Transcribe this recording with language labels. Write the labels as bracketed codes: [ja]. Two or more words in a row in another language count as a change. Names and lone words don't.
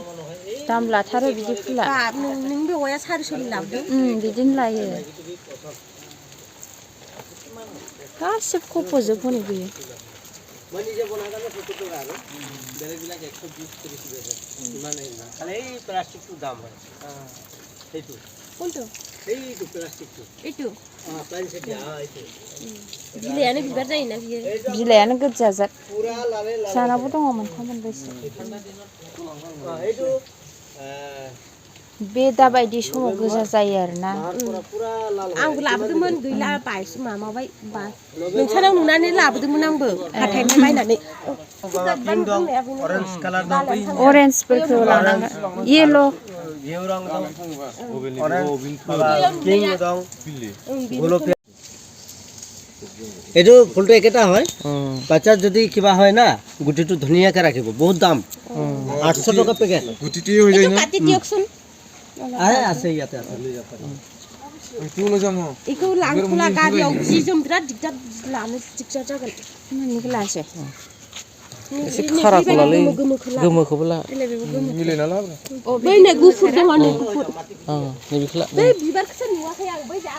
[brx] दाम लाथारो बिदि फुला नों बेवाया 400 लाबोदों बिदिनो लायो गासिबो कप'जोब हनै बियो [as] মই নিজে বনাই কাৰণে 70 টকা আৰু বেলেগ বিলাক 120 30 বেছে ইমান না খালি এই প্লাষ্টিকটো দাম হয় এইটো কোনটো এইটো প্লাষ্টিকটো এইটো প্লাষ্টিক এইটো [brx] बिलायानो बिबार जायोना बियो बिलायानो गोजा जाद पुरा लाले लाले जानाबो दङ मोनथाम मोनब्रैसो [as] এইটো [brx] बे दाबायदि समाव गोजा जायो आरोना पुरा लाल आंबो लाबोदोंमोन गैला बायसो माबाबाय नोंसानाव नुनानै लाबोदोंमोन आंबो हाथायनिफ्राय बायनानै पिंक दं [en] orange colour [brx] दं अरेन्जफोरखौ लानांगोन येल' येव रंग दं ऑरेंज पिंक दं [as] গোলপীয়া এইটো ফুলটো একেটা হয় বাচ্চা যদি কিবা হয় না গুটিটো ধুনিয়াকে ৰাখিব বহুত দাম 800 টকা পেকেট গুটিটি হৈ যায় না কাটি দিয়কচোন আছে ইয়াতে আছে লৈ যাব পাৰি [brx] तू न जाम इखौ लांखुला गारियाव जि जोम बिराद दिगदार लानो दिगदार जागोन मानिखौ लासै एसे खाराखौ लालै गोमोखौबो ला मिलायना ला बै नै गुफुर दङ नै गुफुर नै बेखौ ला बै बिबारखौसो नुवाखै आं बै आं